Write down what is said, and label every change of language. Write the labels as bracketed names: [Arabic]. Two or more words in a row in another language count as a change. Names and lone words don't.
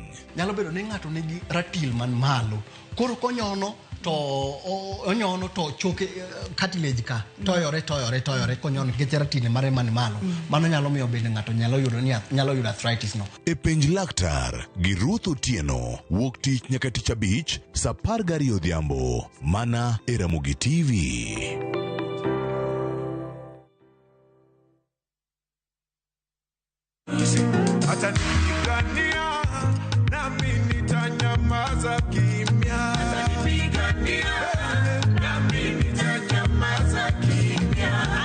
[Luo (Kenya and Tanzania)] Nyalo bedo ni ng'ato nigi ratil man malo. Koro konyono to onyono to choke cartilage ka toyore konyono nikech ratil mare man malo. Mano nyalo miyo bende ng'ato nyalo yudo arthritis no. E penj laktar gi Ruth Otieno, wuok tich nyaka tich abich, saa 12 odhiambo, mana e Ramogi TV. [Swahili] Atanipigania nami nitanyamaza kimya. Atanipigania nami nitanyamaza kimya.